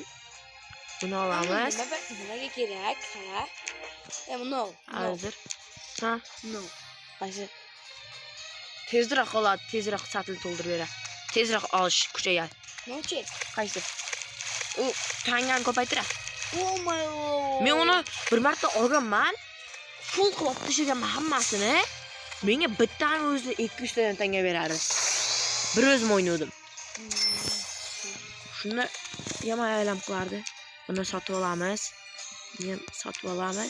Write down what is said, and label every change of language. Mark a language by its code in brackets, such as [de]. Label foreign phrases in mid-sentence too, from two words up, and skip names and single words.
[uz] Buni olamiz. Nimaga kerak? Ha? No. Hozir. Ha? No. Qaysi? Tezroq oladi, tezroq satil to'ldirib beradi. Tezroq olish kuchayadi. Nochi? Qaysi? U tangani ko'paytiradi. [en] Oh my god. [uz] Men uni bir marta olganman. Full qilib tashlaganman hammasini. Menga bittani o'zi 200 tadan tanga beradi. Bir o'zim o'ynadim. Shuni yomon aylam qilardi. Buni sotib olamiz. Keyin sotib olamiz.